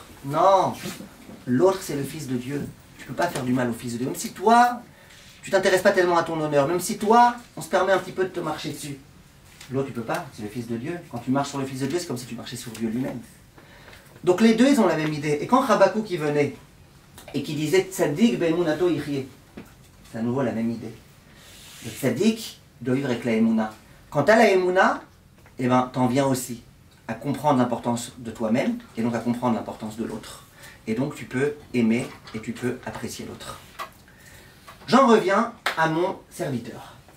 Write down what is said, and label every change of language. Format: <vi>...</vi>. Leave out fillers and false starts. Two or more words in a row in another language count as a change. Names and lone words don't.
<fr>Non, l'autre c'est le Fils de Dieu. Tu ne peux pas faire du mal au Fils de Dieu. Même si toi, tu t'intéresses pas tellement à ton honneur, même si toi, on se permet un petit peu de te marcher dessus. L'autre, tu peux pas, c'est le Fils de Dieu. Quand tu marches sur le Fils de Dieu, c'est comme si tu marchais sur Dieu lui-même. Donc les deux, ils ont la même idée. Et quand Rabakou qui venait, et qui disait</fr> <he>צדיק באמונתו יחיה,</he> <fr>c'est à nouveau la même idée. Le Tzadik doit vivre avec la Emouna. Quand tu as la Emouna, eh ben, t'en viens aussi à comprendre l'importance de toi-même, et donc à comprendre l'importance de l'autre. Et donc tu peux aimer et tu peux apprécier l'autre. J'en reviens à mon serviteur.</fr>